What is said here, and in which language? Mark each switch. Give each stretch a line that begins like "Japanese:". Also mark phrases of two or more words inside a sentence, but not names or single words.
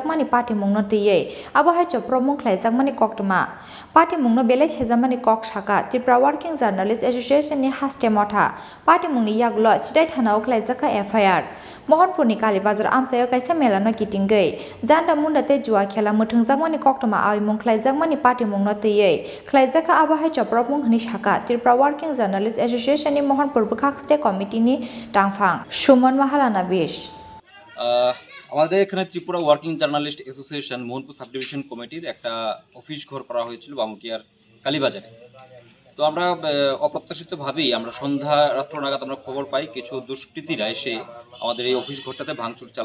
Kok Borok: mani party mungno tiyei abahai joprop mung Khlaijak mani koktoma party mungno belai sejamani kok saka Tripura Working Journalist Association ni haste motha party mungni yaglo sidai thanao Khlaijakha FIR Mohanpur ni Kalibazar amsayo kaisa melano kitingei janda munda te
Bangla: জুয়া খেলা
Kok Borok: mo thungjak mani koktoma awai mung Khlaijak mani party mungno tiyei Khlaijakha abahai joprop mung hni saka Tripura Working Journalist Association ni Mohanpur Bwkhakste Committee ni Tangphang Suman Mahalana Bish
Bangla: আমাদের এখানে ত্রিপুরা ওয়ার্কিং জার্নালিস্ট অ্যাসোসিয়েশন মোহনপুর
English: sub division committee
Bangla: একটা অফিস ঘর করা হয়েছিল বামুকিয়ার কালীবাজারে। তো আমরা অপ্রত্যাশিতভাবেই আমরা সন্ধ্যা রাত্র নাগাদ আমরা খবর পাই কিছু দুষ্কৃতীরা এসে আমাদের এই অফিস ঘরটাতে ভাঙচুর চালায়।